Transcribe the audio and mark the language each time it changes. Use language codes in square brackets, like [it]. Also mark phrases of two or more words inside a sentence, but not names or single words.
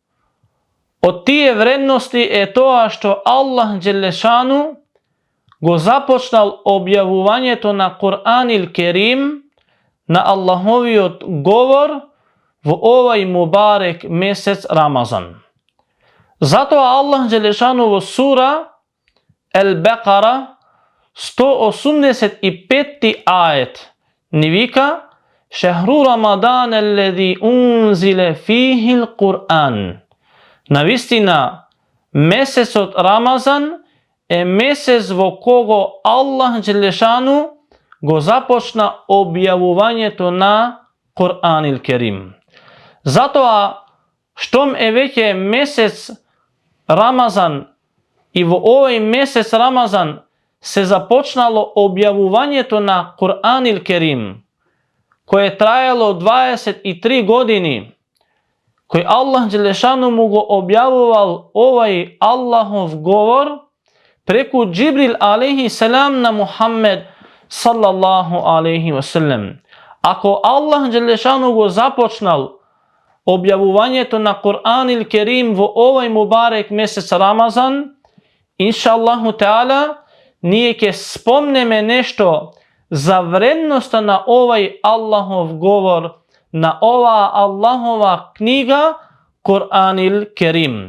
[mk] Од тие вредности е тоа што Аллах џелешану го започнал објавувањето на Куранил Керим, на Аллахови од говор в овај мубарек месец Рамазан. Зато Аллах џелешану во сура Ал-Бакара 185. ајет ни вика: [ar] شهر رمضان الذي أنزل فيه القرآن. [mk] Навистина, месец од Рамазан е месец во кого Аллах џелешану го започна објавувањето на Куранил Керим. Зато штом е веќе месец Рамазан и во овај месец Рамазан се започнало објавувањето на Куранил Керим, које е траело 23 години, који Аллах џелешану му го објавувал овај Аллахов говор преку Џибрил [ar] عليه السلام [mk] на Мухамед [ar] صلى الله عليه وسلم. [mk] Ако Аллах џелешану го започнал објавувањето на Куранил Керим во овај мубарек месец Рамазан, [ar] إن شاء الله تعالى, [mk] ние ќе спомнеме нешто за вредност на овај Аллахов говор, на ова Аллахова книга Куранил Керим.